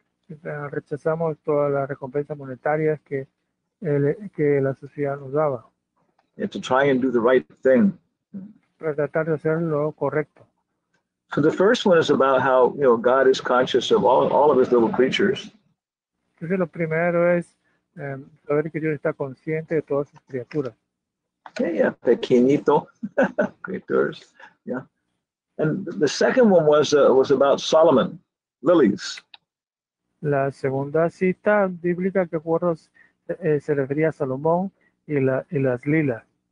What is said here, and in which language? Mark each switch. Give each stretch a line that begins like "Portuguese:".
Spanish: Rechazamos todas las recompensas monetarias que la sociedad nos daba.
English: And to try and do the right thing.
Spanish: Para tratar de hacer lo correcto.
English: So the first one is about how God is conscious of all of his little creatures.
Spanish: Entonces lo primero es saber que Dios está consciente de todas sus criaturas. Pequeñito, creatures.
English: And the second one was about Solomon, lilies.
Spanish: La segunda cita bíblica que recuerdo se refería a Salomón y las lilas.